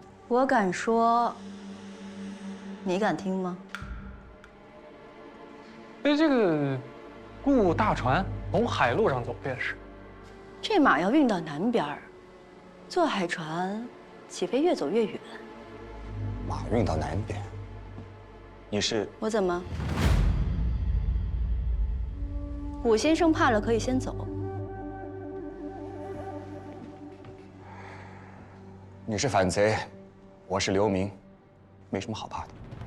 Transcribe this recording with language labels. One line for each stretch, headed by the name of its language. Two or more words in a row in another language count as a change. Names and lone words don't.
Chinese: 我敢說，你敢聽嗎？這個雇大船從海路上走便是。這馬要運到南邊兒，坐海船起飛越走越遠。馬運到南邊，你是？我怎麼？武先生怕了，可以先走。你是反賊，我是流民，沒什麼好怕的。